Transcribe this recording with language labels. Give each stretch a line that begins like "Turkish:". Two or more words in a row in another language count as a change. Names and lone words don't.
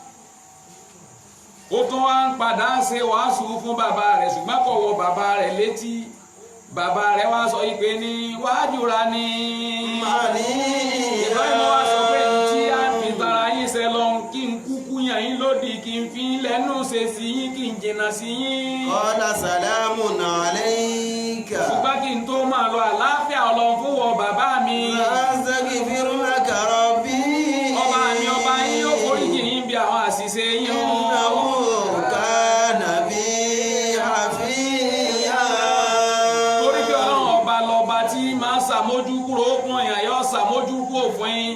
Yoruba: Ó tún wá ń padà ṣe wàásù fún bàbá rẹ̀ ṣùgbọ́n kò wọ bàbá rẹ̀ létí. Bàbá rẹ̀ wá sọ wípé ní wájúra ní Ibrahim wá sọ pé tí a fi tara yín ṣe lọ kí n kúkú yàn yín lódì, kí n fi lẹ́nu ṣe sí yín, kí n jìnnà sí yín.
Arabic: قال سلام عليك.
Yoruba: Ṣùgbọ́n kí n tó máa lọ àlàáfíà Ọlọ́run fún wọ bàbá mi.
Arabic: أستغفر لك ربي.
Yoruba: Ọba mi ọba yín yóò foríjì yín bí àwọn àṣìṣe yín.
Arabic: إنه كان بي حفيا.
Yoruba: Torí bí Ọlọ́run ọba lọ́ba tí máa ṣàmójú kúrò fún èèyàn yóò ṣàmójú kúrò fún yín.